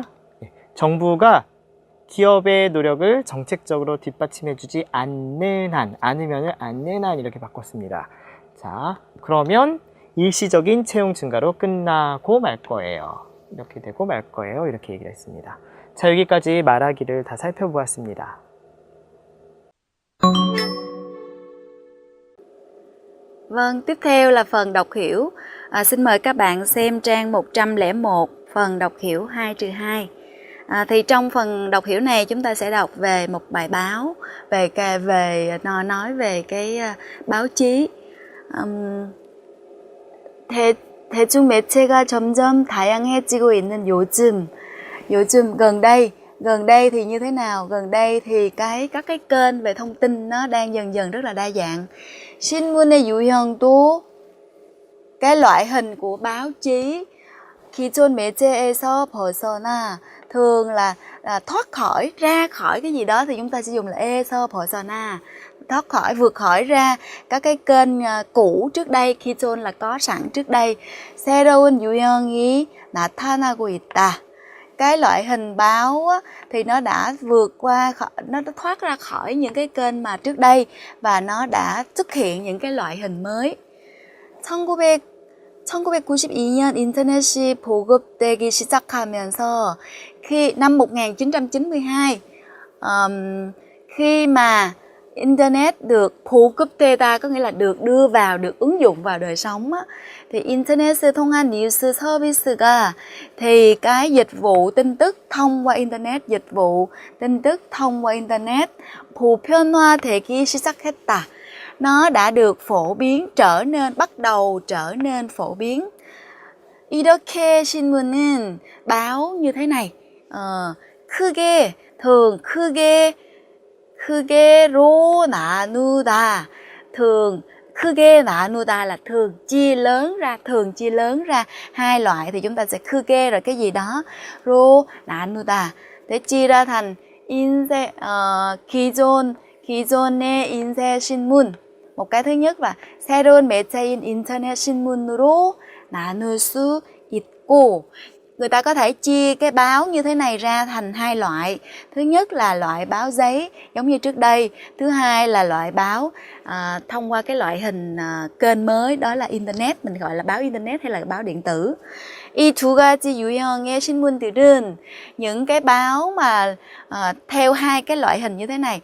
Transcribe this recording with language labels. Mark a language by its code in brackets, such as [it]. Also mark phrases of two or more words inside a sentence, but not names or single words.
[ko] 정부가 기업의 노력을 정책적으로 뒷받침해주지 않는 한, 않는 한 이렇게 바꿨습니다. 자, 그러면 일시적인 채용 증가로 끝나고 말 거예요. 이렇게 되고 말 거예요. 이렇게 얘기를 했습니다. 자, 여기까지 말하기를 다 살펴보았습니다. [vi] Vâng, tiếp theo là phần đọc hiểu. Xin mời các bạn xem trang 101, phần đọc hiểu 2-2. Thì trong phần đọc hiểu này chúng ta sẽ đọc về một bài báo, nói về cái báo chí. [ko] 대중 매체가 점점 다양해지고 있는 요즘 [vi] gần đây thì như thế nào? Gần đây thì các cái kênh về thông tin nó đang dần dần rất là đa dạng. [ko] 신문의 유형도 [vi] cái loại hình của báo chí [ko] 기존 매체에서 벗어나 [vi] thường là thoát khỏi, ra khỏi cái gì đó thì chúng ta sẽ dùng là [ko] 에서 벗어나, [vi] thoát khỏi, vượt khỏi ra các cái kênh cũ trước đây. 기존 là có sẵn trước đây. [ko] 새로운 유형이 나타나고 있다. [vi] Cái loại hình báo á, thì nó đã vượt qua, nó đã thoát ra khỏi những cái kênh mà trước đây và nó đã xuất hiện những cái loại hình mới. [ko] 1992년 인터넷이 보급되기 시작하면서 [vi] năm 1992 khi mà Internet được 보급되다 có nghĩa là được đưa vào, được ứng dụng vào đời sống á, thì Internet [ko] 통한 뉴스 서비스가 [vi] thì cái dịch vụ tin tức thông qua Internet, dịch vụ tin tức thông qua Internet [ko] 보편화되기 시작했다. [vi] Nó đã được phổ biến, bắt đầu trở nên phổ biến. [ko] 이렇게 신문은 [vi] báo như thế này, [ko] 크게, thường 크게로 나누다. [vi] thường [ko] 크게 나누다 [vi] là thường chia lớn ra hai loại thì chúng ta sẽ 크게 rồi cái gì đó [ko] 로 나누다 [vi] để chia ra thành [ko] 기존의 인쇄 신문. [vi] một cái thứ nhất là [ko] 새로운 매체인 인터넷 신문으로 나눌 수 있고, [vi] người ta có thể chia cái báo như thế này ra thành hai loại. Thứ nhất là loại báo giấy giống như trước đây. Thứ hai là loại báo thông qua cái loại hình kênh mới, đó là Internet. Mình gọi là báo Internet hay là báo điện tử. [ko] 이 두 가지 유형의 신문들은 [vi] những cái báo mà theo hai cái loại hình như thế này.